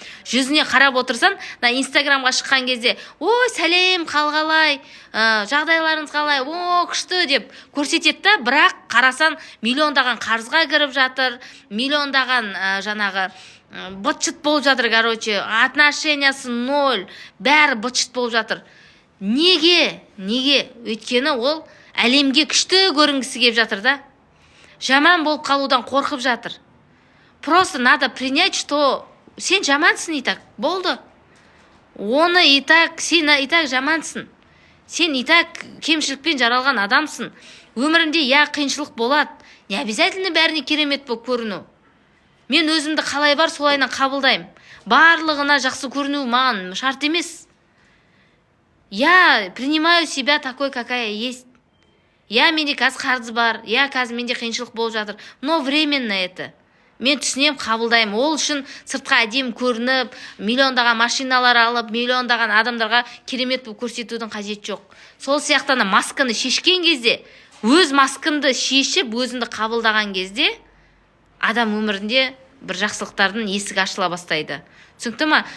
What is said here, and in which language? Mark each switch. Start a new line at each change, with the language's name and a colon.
Kazakh: Жүзіне қарап отырсан, Инстаграмға шыққан кезде, ой, сәлем, қалғалай, жағдайларыңыз қалай, о, күшті деп көрсетеді да, бірақ қарасан миллиондаған қарызға кіріп жатыр, миллиондаған жаңағы быт-шыт болып жатыр, короче, отношениясы ноль, бәрі быт-шыт болып жатыр. Неге? Өйткені ол әлемге күшті көрінгісі келіп жатыр да. Жаман болып қалудан қорқып жатыр.
Russian: Просто надо принять, что
Kazakh: сен жамансың и так, болды. Оны и так, сен и так жамансың. Сен и так кемшілікпен жаралған адамсың. Өмірінде я қиыншылық болады. Не обязательно бәріне керемет болып көріну. Мен өзімді қалай бар, солайынан қабылдаймын. Барлығына жақсы көріну маған шарт емес.
Russian: Я принимаю себя такой, какая есть.
Kazakh: Я, менде қазір қарыз бар, я, қазір менде қиыншылық болып жатыр,
Russian: но временно это.
Kazakh: Мен түсінем, қабылдаймын. Ол үшін сыртқа әдем көрініп, миллиондаған машиналар алып, миллиондаған адамдарға керемет болып көрсетудің қажет жоқ. Сол сияқтана масканы шешкен кезде, өз маскынды шешіп, өзіңді қабылдаған кезде, адам өмірінде бір жақсылықтардың есігі ашыла бастайды. Түсінікті ма?